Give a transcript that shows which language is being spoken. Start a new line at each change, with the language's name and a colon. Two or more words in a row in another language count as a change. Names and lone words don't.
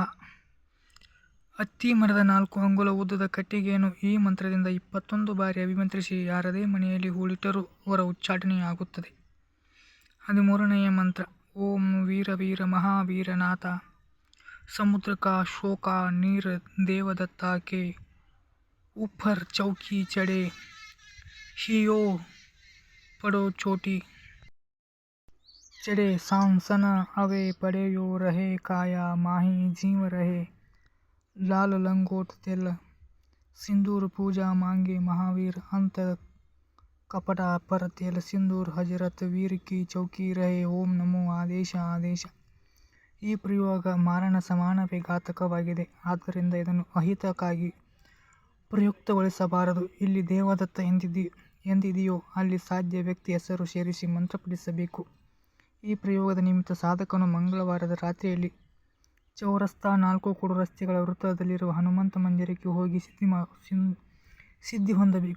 Kannada: ಅತ್ತಿ ಮರದ 4 ಅಂಗುಲ ಉದ್ದದ ಕಟ್ಟಿಗೆಯನ್ನು ಈ ಮಂತ್ರದಿಂದ 21 ಬಾರಿ ಅಭಿಮಂತ್ರಿಸಿ ಯಾರದೇ ಮನೆಯಲ್ಲಿ ಹೂಳಿಟ್ಟರೂ ಅವರ ಉಚ್ಚಾಟನೆಯಾಗುತ್ತದೆ. 13ನೇ ಮಂತ್ರ.
Hindi: ॐ वीर वीर महावीरनाथ समुद्र का शोक नीर देवदत्ता के ऊपर चौकी चढ़े हियो पड़ो चोटी चढ़े सांसन अवे पड़ेयो रहे काया माही जीव रहे लाल लंगोट तेल सिंदूर पूजा मांगे महावीर अंत कपटा पर तेल सिंदूर हजरत वीर की चौकी रहे ॐ नमो आदेश आदेश.
Kannada: ಈ ಪ್ರಯೋಗ ಮಾರಣ ಸಮಾನವೇ ಘಾತಕವಾಗಿದೆ. ಆದ್ದರಿಂದ ಇದನ್ನು ಅಹಿತಕ್ಕಾಗಿ ಪ್ರಯುಕ್ತಗೊಳಿಸಬಾರದು. ಇಲ್ಲಿ ದೇವದತ್ತ ಎಂದಿದೆಯೋ ಅಲ್ಲಿ ಸಾಧ್ಯ ವ್ಯಕ್ತಿ ಹೆಸರು ಸೇರಿಸಿ ಮಂತ್ರ ಪಠಿಸಬೇಕು. ಈ ಪ್ರಯೋಗದ ನಿಮಿತ್ತ ಸಾಧಕನು ಮಂಗಳವಾರದ ರಾತ್ರಿಯಲ್ಲಿ ಚೌರಸ್ತಾ 4 ಕೂಡು ರಸ್ತೆಗಳ ವೃತ್ತದಲ್ಲಿರುವ ಹನುಮಂತ ಮಂದಿರಕ್ಕೆ ಹೋಗಿ ಸಿದ್ಧಿ ಹೊಂದಬೇಕು.